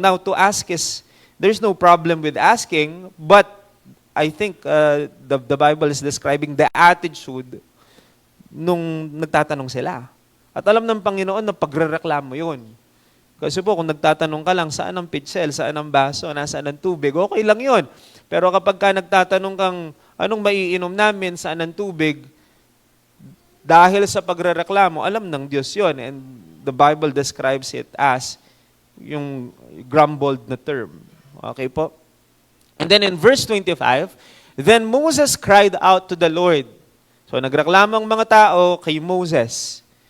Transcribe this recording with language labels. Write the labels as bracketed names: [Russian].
[English] Now, to ask is, there's no problem with asking, but I think the Bible is describing the attitude [Filipino] nung nagtatanong sila. At alam ng Panginoon na pagrereklamo yun. Kasi po, kung nagtatanong ka lang, saan ang pitzel, saan ang baso, nasaan ang tubig, okay lang yun. Pero kapag ka nagtatanong kang, anong maiinom namin, saan ang tubig, dahil sa pagrereklamo, alam ng Diyos yun. [English] And the Bible describes it as yung grumbled na term. Okay po? And then in verse 25, then Moses cried out to the Lord. [Filipino] So nagreklamo ang mga tao kay Moses.